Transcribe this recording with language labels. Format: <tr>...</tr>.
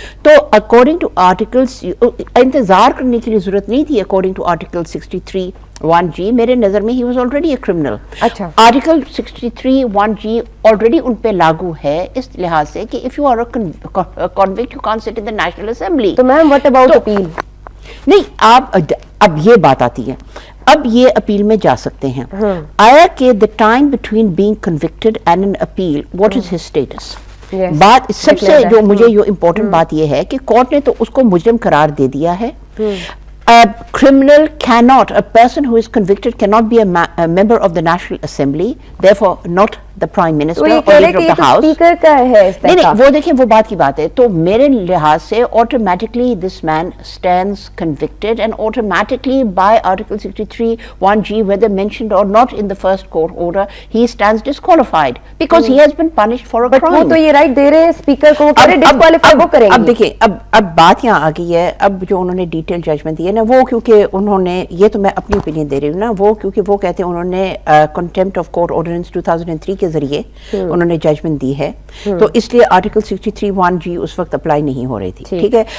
<hi>तो</hi> <en>according to articles</en> <hi>इंतजार करने की जरूरत नहीं थी.</hi> <en>according to article 63 1G</en> <hi>मेरे नजर में</hi> <en>he was already a criminal.</en> <hi>अच्छा.</hi> <en>article 63 1G already</en> <hi>उन पे लागू है इस लिहाज से कि</hi> <en>if you are a convict you can't sit in the National Assembly.</en> <hi>तो मैम</hi> <en>what about appeal?</en> <hi>नहीं, आप अब ये बात आती है. अब ये अपील में जा सकते हैं. आया कि</hi> <en>The time between being convicted and an appeal, what is his status.</en> <hi>बात सबसे जो मुझे जो इम्पोर्टेंट बात ये है कि कोर्ट ने तो उसको मुजरिम करार दे दिया है.</hi> <en>A criminal cannot, a person who is convicted cannot be a member of the National Assembly, therefore not the Prime Minister or leader of the House.</en> <hi>Speaker का है इस नहीं, वो देखिए वो बात की बात है. तो मेरे लिहाज से</hi> <en>automatically this man stands convicted and automatically by Article 63 1G, whether mentioned or not in the first court order, he stands disqualified because he has been punished for a crime.</en> <hi>वो तो ये राइट दे रहे हैं speaker को, वो करे disqualify वो करेंगे. अब देखिए अब बात यहाँ आ गई है. अब जो उन्होंने डिटेल जजमेंट दी है ना, वो क्योंकि उन्होंने, ये तो मैं अपनी ओपिनियन दे रही हूँ ना, वो क्योंकि वो कहते हैं उन्होंने कंटेम्प्ट ऑफ कोर्ट ऑर्डिनेंस 2003 के जरिए उन्होंने जजमेंट दी है. तो इसलिए आर्टिकल 63 1G उस वक्त अप्लाई नहीं हो रही थी. ठीक है.</hi>